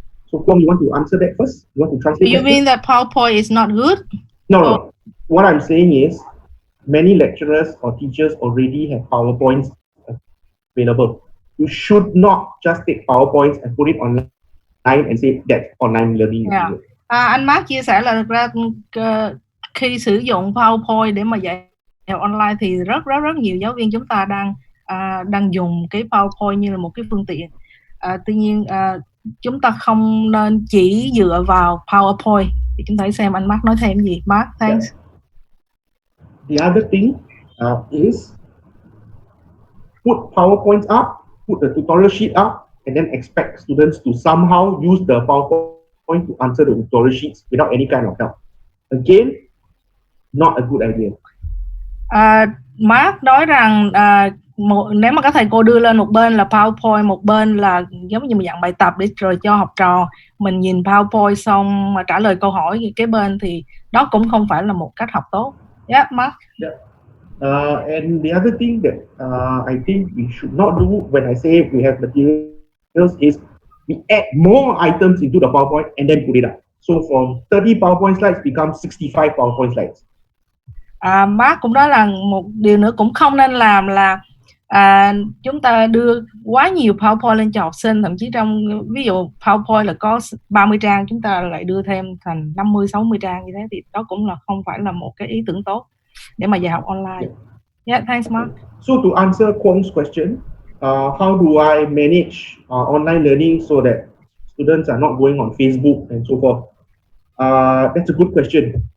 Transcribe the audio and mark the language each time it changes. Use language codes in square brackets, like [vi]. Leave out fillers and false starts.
[en] So, Kwong, you want to answer that first? You want to translate? You mean that PowerPoint is not good? No. What I'm saying is, many lecturers or teachers already have PowerPoints available. You should not just take PowerPoints and put it online and say that's online learning. Yeah. [vi] Anh Mark chia sẻ là thực ra khi sử dụng PowerPoint để mà dạy học online thì rất nhiều giáo viên chúng ta đang dùng cái PowerPoint như là một cái phương tiện. Tuy nhiên chúng ta không nên chỉ dựa vào PowerPoint. Thì chúng ta hãy xem anh Mark nói thêm gì. [en] Mark, thanks. The other thing is put PowerPoints up, put the tutorial sheet up, and then expect students to somehow use the PowerPoint to answer the tutorial sheets without any kind of help. Again, not a good idea. [vi] Mark nói rằng nếu mà các thầy cô đưa lên một bên là PowerPoint, một bên là giống như một dạng bài tập để rồi cho học trò mình nhìn PowerPoint xong mà trả lời câu hỏi cái bên thì đó cũng không phải là một cách học tốt. [en] Yeah, Mark. Yeah. And the other thing that I think we should not do when I say we have materials is we add more items into the PowerPoint and then put it up. So from 30 PowerPoint slides becomes 65 PowerPoint slides. [vi] Mark cũng nói là một điều nữa cũng không nên làm là chúng ta đưa quá nhiều PowerPoint lên cho học sinh, thậm chí trong ví dụ PowerPoint là có 30 trang, chúng ta lại đưa thêm thành 50-60 trang như thế, thì đó cũng là không phải là một cái ý tưởng tốt để mà dạy học online. [en] Yeah, thanks Mark. So to answer Kwong's question, how do I manage online learning so that students are not going on Facebook and so forth? That's a good question.